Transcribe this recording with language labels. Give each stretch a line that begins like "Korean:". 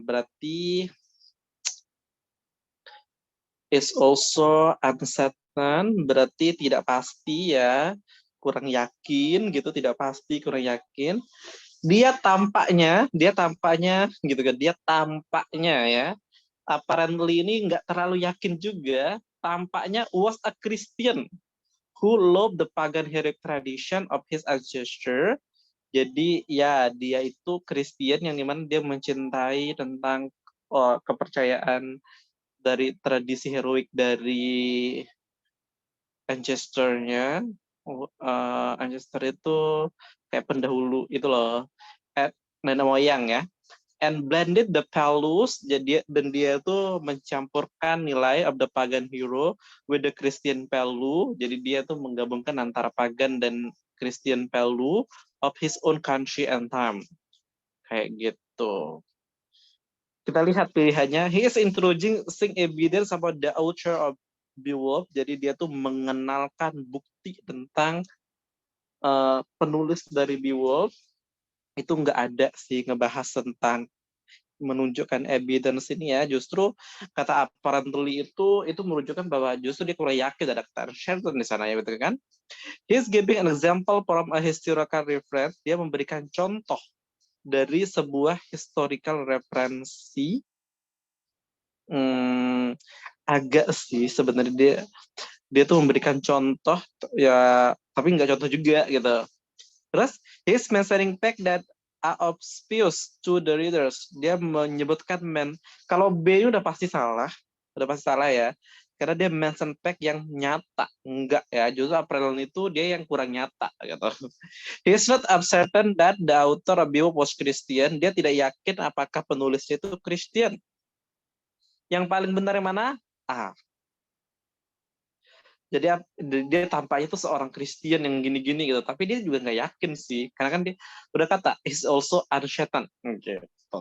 Indonesian: Berarti
English: is also uncertain,
Indonesian: berarti tidak pasti ya. Kurang yakin gitu, tidak pasti, kurang yakin. Dia tampaknya gitu kan, dia tampaknya ya. Apparently ini nggak terlalu yakin juga.
English: Tampaknya was a Christian who loved the pagan heroic tradition of his ancestor.
Indonesian: Jadi ya dia itu Kristen yang dimana dia mencintai tentang kepercayaan dari tradisi heroik dari ancestor-nya. Ancestor itu kayak pendahulu itu loh, nenek moyang ya.
English: And blended the values,
Indonesian: jadi dan dia tuh mencampurkan nilai
English: of the pagan hero with the Christian value.
Indonesian: Jadi dia tuh menggabungkan antara
English: pagan
Indonesian: dan
English: Christian value of his own country and time.
Indonesian: Kayak gitu. Kita lihat pilihannya.
English: He is introducing evidence about the author of Beowulf.
Indonesian: Jadi dia tuh mengenalkan bukti tentang penulis dari Beowulf. Itu nggak ada sih ngebahas tentang menunjukkan evidence ini ya. Justru kata apparently itu menunjukkan bahwa justru dia kurang yakin ada kata Shelton di sana ya, betul kan?
English: He's giving an example from a historical reference.
Indonesian: Dia memberikan contoh dari sebuah historical referensi. Agak sih sebenarnya dia tuh memberikan contoh ya, tapi nggak contoh juga gitu.
English: Terus he's mentioning fact that are obvious to the readers.
Indonesian: Dia menyebutkan kalau B ini udah pasti salah ya. Karena dia
English: mention fact
Indonesian: yang nyata, enggak ya. Justru April itu dia yang kurang nyata gitu.
English: He's not certain that the author of Beowulf was Christian.
Indonesian: Dia tidak yakin apakah penulisnya itu Christian. Yang paling benar yang mana? A. Jadi dia tampaknya itu seorang Kristen yang gini-gini gitu, tapi dia juga nggak yakin sih, karena kan dia udah kata
English: is also uncertain
Indonesian: gitu.